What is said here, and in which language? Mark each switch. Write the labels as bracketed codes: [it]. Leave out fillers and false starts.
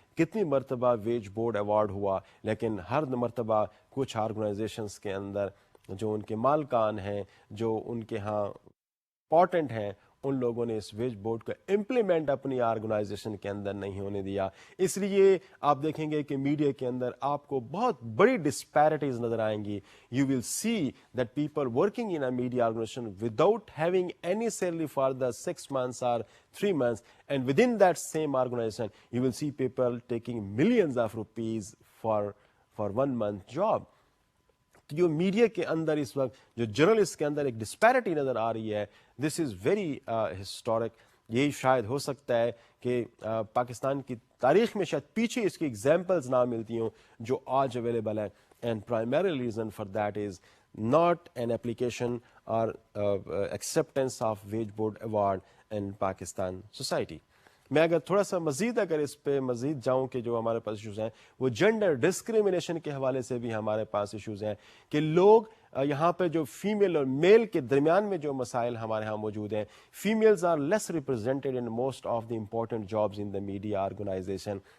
[ur] کتنی مرتبہ veg board award ہوا, لیکن ہر مرتبہ کچھ آرگنائزیشنز کے اندر جو ان کے مالکان ہیں, جو ان کے ہاں امپورٹنٹ ہیں, ان لوگوں نے اس ویج بورڈ کو امپلیمنٹ اپنی آرگنائزیشن کے اندر نہیں ہونے دیا. اس لیے آپ دیکھیں گے کہ میڈیا کے اندر آپ کو بہت بڑی ڈسپیرٹیز نظر آئیں گی. [en] You will see that people working in a media organization without having any salary for the 6 months or 3 months, and within that same organization you will see people taking millions of rupees for 1 month job. [ur] جو media کے اندر اس وقت جو journalist کے اندر ایک disparity نظر آ رہی ہے, [en] This is very historic. [ur] یہی شاید ہو سکتا ہے کہ پاکستان کی تاریخ میں شاید پیچھے اس کی ایگزامپلز نہ ملتی ہوں جو آج اویلیبل ہیں. [en] And primary reason for that is not an application or acceptance of wage board award in Pakistan society. [ur] میں اگر تھوڑا سا مزید اگر اس پہ مزید جاؤں کہ جو ہمارے پاس ایشوز ہیں وہ جینڈر ڈسکریمنیشن کے حوالے سے بھی ہمارے پاس ایشوز ہیں کہ لوگ یہاں پہ جو فیمیل اور میل کے درمیان میں جو مسائل ہمارے ہاں موجود ہیں. [en] Females are less represented in most of the important jobs in the media organization.